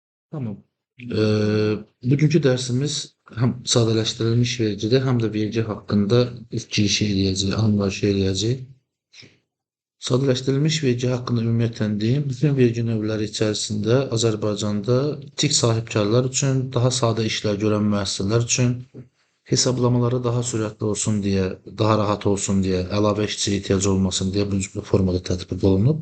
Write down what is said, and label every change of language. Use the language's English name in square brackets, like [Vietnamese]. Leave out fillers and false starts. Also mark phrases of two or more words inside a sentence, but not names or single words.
[Turkish] Tamam. Bugünkü dersimiz hem sadeleştirilmiş vergide hem de vergi hakkında ilk giriş eləyəcək, anlayış eləyəcək. [Azerbaijani] Sadeleştirilmiş vergi hakkında ümumiyyətlə deyim, bütün vergi növləri içərisində Azərbaycanda tik sahibkarlar üçün, daha sadə işlər görən müəssisələr üçün, hesablamaları daha sürətli olsun deyə, daha rahat olsun deyə, əlavə işçiyə ehtiyac olmasın deyə bu formada tətbiq olunub.